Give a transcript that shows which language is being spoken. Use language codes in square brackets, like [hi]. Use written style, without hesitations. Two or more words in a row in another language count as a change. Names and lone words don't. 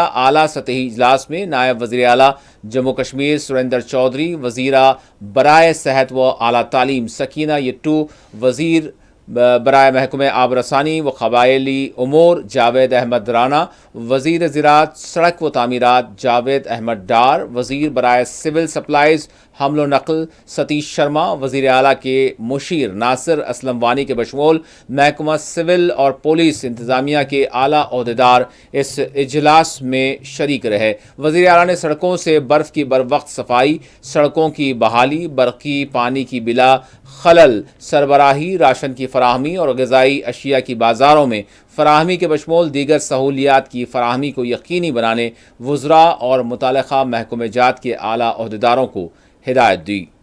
[ur] اعلیٰ سطحی اجلاس میں نائب وزیر اعلیٰ جموں کشمیر سریندر چودھری، وزیرہ برائے صحت و اعلیٰ تعلیم سکینہ ایتو، وزیر برائے محکمہ آبرسانی و قبائلی امور جاوید احمد رانا, وزیر زراعت سڑک و تعمیرات جاوید احمد ڈار، وزیر برائے سول سپلائز حمل و نقل ستیش شرما، وزیر اعلیٰ کے مشیر ناصر اسلم وانی کے بشمول محکمہ سول اور پولیس انتظامیہ کے اعلیٰ عہدیدار اس اجلاس میں شریک رہے۔ وزیر اعلیٰ نے سڑکوں سے برف کی بروقت صفائی، سڑکوں کی بحالی، برقی پانی کی بلا خلل سربراہی، راشن کی فراہمی اور غذائی اشیاء کی بازاروں میں فراہمی کے بشمول دیگر سہولیات کی فراہمی کو یقینی بنانے وزراء اور متعلقہ محکمہ جات کے اعلیٰ عہدیداروں کو ہدایت دی۔